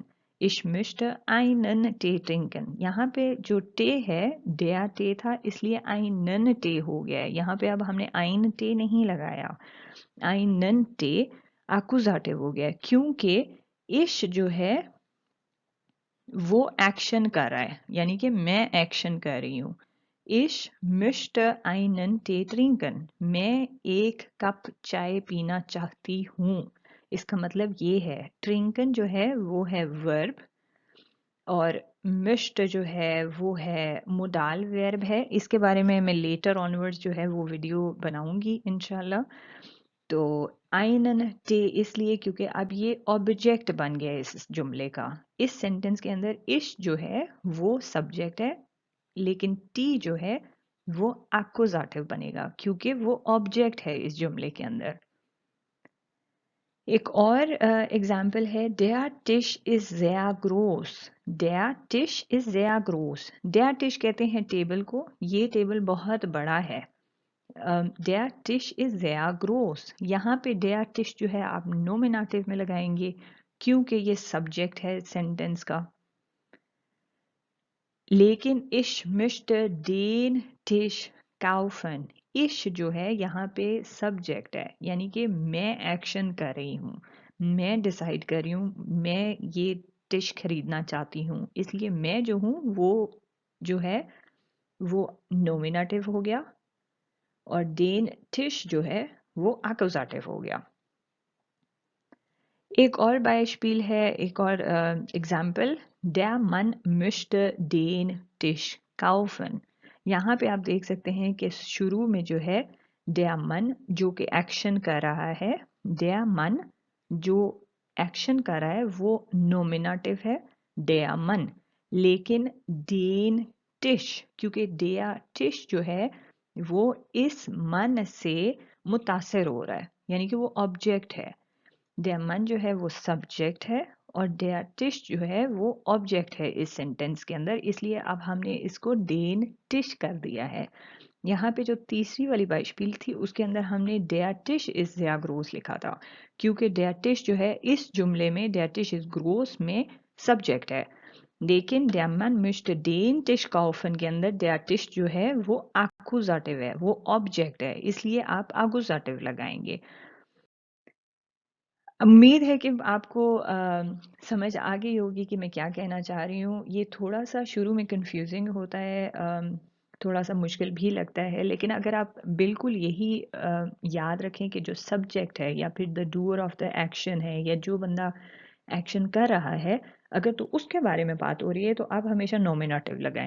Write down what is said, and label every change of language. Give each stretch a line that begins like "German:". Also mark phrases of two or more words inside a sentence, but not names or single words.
German: ich möchte einen Tee trinken,
Hindi: यहाँ पे जो टे है
German: der Tee
Hindi: था, इसलिए
German: einen Tee
Hindi: हो गया है। यहाँ पे अब हमने
German: ein Tee
Hindi: नहीं लगाया,
German: einen Tee
Hindi: अकुज़ेटिव हो गया, क्योंकि इश जो है वो एक्शन कर रहा है, यानी कि मैं एक्शन कर रही हूँ।
German: Ich möchte einen Tee trinken.
Hindi: मैं एक कप चाय पीना चाहती हूँ। इसका मतलब ये है ट्रिंकन जो है वो है वर्ब और मिश्ट जो है वो है
English: modal verb
Hindi: है। इसके बारे में मैं
English: later onwards
Hindi: जो है वो वीडियो बनाऊंगी इंशाल्लाह। तो
German: einen Tee
Hindi: इसलिए क्योंकि अब ये ऑब्जेक्ट बन गया है इस जुमले का। इस सेंटेंस के अंदर इश जो है वो सब्जेक्ट है, लेकिन टी जो है वो एक्कुजाटिव बनेगा क्योंकि वो ऑब्जेक्ट है इस जुमले के अंदर। एक और एग्जाम्पल है
German: der Tisch ist sehr groß। der Tisch ist sehr groß। der Tisch
Hindi: कहते हैं टेबल को, ये टेबल बहुत बड़ा है।
German: der Tisch ist sehr groß।
Hindi: यहाँ पे
German: der Tisch
Hindi: जो है आप नोमिनेटिव में लगाएंगे क्योंकि ये सब्जेक्ट है सेंटेंस का।
German: लेकिन ich möchte den Tisch kaufen।
Hindi: इश जो है यहाँ पे सब्जेक्ट है, यानी कि मैं एक्शन कर रही हूँ, मैं डिसाइड कर रही हूँ, मैं ये टिश खरीदना चाहती हूँ, इसलिए मैं जो हूँ वो जो है वो नोमिनेटिव हो गया और
German: den Tisch
Hindi: जो है वो एक्कुजेटिव हो गया। एक और बाइस्पील है, एक और एग्जाम्पल,
German: der Mann möchte den Tisch kaufen।
Hindi: यहाँ पे आप देख सकते हैं कि शुरू में जो है
German: der Mann
Hindi: जो कि एक्शन कर रहा है,
German: der Mann
Hindi: जो एक्शन कर रहा है वो नोमिनेटिव है
German: der Mann,
Hindi: लेकिन
German: den Tisch
Hindi: क्योंकि
German: der Tisch
Hindi: जो है वो इस मन से मुतासर हो रहा है, यानी कि वो ऑब्जेक्ट है।
German: der Mann
Hindi: जो है वो सब्जेक्ट है और
German: der Tisch
Hindi: जो है वो ऑब्जेक्ट है इस सेंटेंस के अंदर, इसलिए अब हमने इसको
German: den Tisch
Hindi: कर दिया है। यहाँ पे जो तीसरी वाली बाइस्पील थी उसके अंदर हमने
German: der Tisch ist sehr groß
Hindi: लिखा था क्योंकि
German: der Tisch
Hindi: जो है इस जुमले में
German: der Tisch ist groß
Hindi: में सब्जेक्ट है, लेकिन
German: der Mann möchte den Tisch kaufen
Hindi: के अंदर
German: der Tisch
Hindi: जो है वो एक्कुजेटिव है, वो ऑब्जेक्ट है, इसलिए आप एक्कुजेटिव लगाएंगे। उम्मीद है कि आपको समझ आ गई होगी कि मैं क्या कहना चाह रही हूँ। ये थोड़ा सा शुरू में कंफ्यूजिंग होता है, थोड़ा सा मुश्किल भी लगता है, लेकिन अगर आप बिल्कुल यही याद रखें कि जो सब्जेक्ट है या फिर
English: the doer of the action
Hindi: है या जो बंदा एक्शन कर रहा है, अगर तो उसके बारे में बात हो रही है तो आप हमेशा नोमिनेटिव लगाएं।